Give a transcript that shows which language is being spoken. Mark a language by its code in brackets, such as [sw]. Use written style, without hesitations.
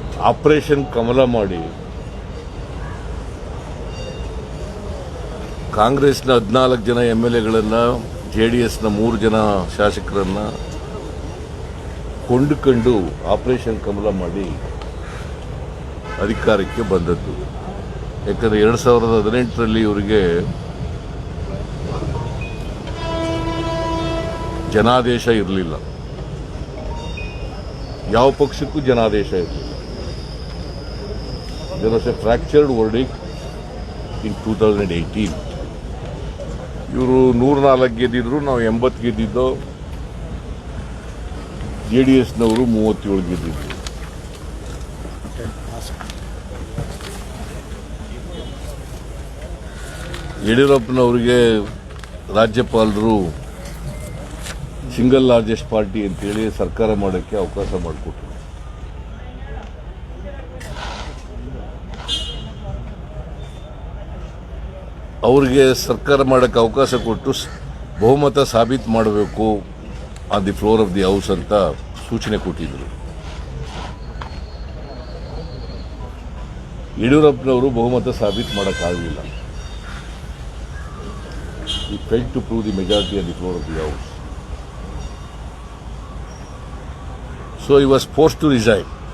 [kn] Operation ಕಮಲ ಮಾಡಿ ಕಾಂಗ್ರೆಸ್ನ 14 ಜನ MLAಗಳನ್ನು, JDSನ 3 ಜನ ಶಾಸಕರನ್ನ ಕೊಂಡುಕೊಂಡು ಆಪರೇಷನ್ ಕಮಲ ಮಾಡಿ ಅಧಿಕಾರಕ್ಕೆ ಬಂದದ್ದು. ಯಾಕಂದರೆ 2018ರಲ್ಲಿ ಇವರಿಗೆ ಜನಾದೇಶ ಇರಲಿಲ್ಲ, ಯಾವ ಪಕ್ಷಕ್ಕೂ ಜನಾದೇಶ ಇರಲಿಲ್ಲ. [en] There was a fractured verdict in 2018. [kn] ಇವರು 104 ಗೆದ್ದಿದ್ರು, ನಾವು 80 ಗೆದ್ದಿದ್ದು. JDSನವರು 37 ಗೆದ್ದಿದ್ರು. ಯಡಿಯೂರಪ್ಪನವರಿಗೆ ರಾಜ್ಯಪಾಲರು ಸಿಂಗಲ್ ಲಾರ್ಜೆಸ್ಟ್ ಪಾರ್ಟಿ ಅಂತೇಳಿ ಸರ್ಕಾರ ಮಾಡೋಕ್ಕೆ ಅವಕಾಶ ಮಾಡಿಕೊಟ್ರು. ಅವ್ರಿಗೆ ಸರ್ಕಾರ ಮಾಡೋಕ್ಕೆ ಅವಕಾಶ ಕೊಟ್ಟು ಬಹುಮತ ಸಾಬೀತು ಮಾಡಬೇಕು [en] on the floor of the house [kn] ಅಂತ ಸೂಚನೆ ಕೊಟ್ಟಿದ್ದರು. ಯಡಿಯೂರಪ್ಪನವರು ಬಹುಮತ ಸಾಬೀತು ಮಾಡೋಕ್ಕಾಗಲಿಲ್ಲ. [en] He failed to prove the majority on the floor of the house. So he was forced to resign.